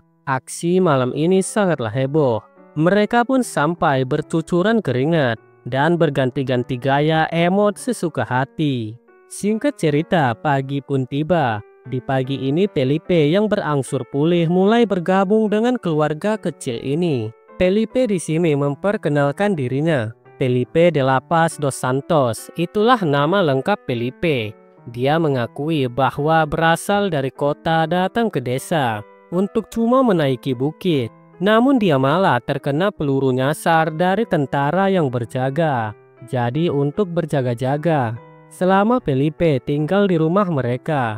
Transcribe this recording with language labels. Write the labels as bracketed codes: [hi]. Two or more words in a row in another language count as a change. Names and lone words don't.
[id] Aksi malam ini sangatlah heboh. Mereka pun sampai bercucuran keringat dan berganti-ganti gaya emot sesuka hati. Singkat cerita, pagi pun tiba. Di pagi ini Felipe yang berangsur pulih mulai bergabung dengan keluarga kecil ini. Felipe di sini memperkenalkan dirinya. Felipe de la Paz dos Santos, itulah nama lengkap Felipe. Dia mengakui bahwa berasal dari kota datang ke desa untuk cuma menaiki bukit. Namun dia malah terkena peluru nyasar dari tentara yang berjaga. Jadi untuk berjaga-jaga selama Felipe tinggal di rumah mereka.